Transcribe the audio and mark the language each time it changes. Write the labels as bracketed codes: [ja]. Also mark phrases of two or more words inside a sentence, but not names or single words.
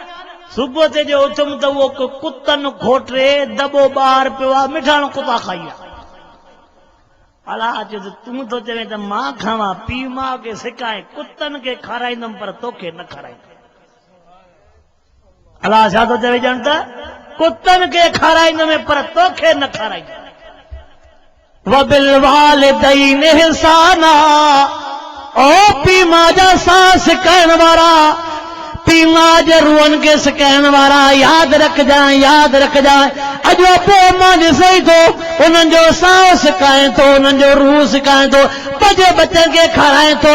[sd] सुबुह ते जो उथुमि त उहो कुतनि खोटे दॿो ॿाहिरि पियो आहे मिठाणो कुता खाई विया। अलाह चयो तूं तो चवे त मां खावां पीउ माउ खे सिकाए कुतनि खे खाराईंदुमि पर तोखे न खाराईंदुमि। अलाह छा थो चवे ॼण त कुतनि खे खाराईंदुमि पर तोखे न खाराईंदुमि। [ar] وبالوالدين إحسانا [sd] ओ पीउ माउ जा साह सिकाइण वारा पीउ माउ जे रूहनि खे सिकाइण वारा यादि रखजांइ अॼु पोइ मां ॾिसई थो उन्हनि जो साह सिकाए थो उन्हनि जो रूह सिकाए थो पंहिंजे बचनि खे खाराए थो।